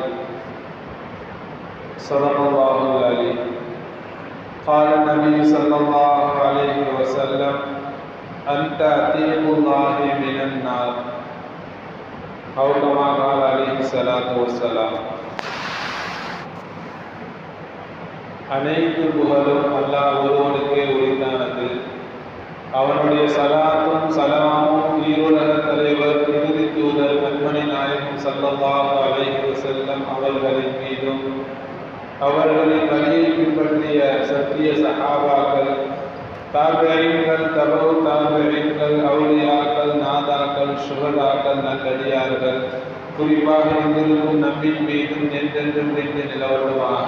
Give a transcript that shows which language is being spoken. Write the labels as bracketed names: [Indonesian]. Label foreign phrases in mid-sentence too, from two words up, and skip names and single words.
[Arabic] صدق الله العليم. قال النبي صلى الله عليه وسلم: أنت عتيق الله من النار. أو كما قال عليه الصلاة والسلام. [Tamil] அனைத்து புகழும் அல்லாஹ் ஒருவனுக்கே உரித்தானது. அவனுடைய சலாத்தும் சலாமும் ஈருலக தலைவர் இறுதி தூதர் கண்மணி நாயகம் [Arabic] صلى الله عليه وسلم [Tamil] அவர்களின் மீதும், அவர்களின் வழியை பின்பற்றிய சத்திய சஹாபாக்கள், தாபிஈன்கள், தபவு தாபிஈன்கள், அவுலியாக்கள், நாதாக்கள், சுஹதாக்கள், நல்லடியார்கள், குறிப்பாக இங்கிருக்கும் நம்பின் மீதும் என்றென்றும் நின்று நிலவரமாக.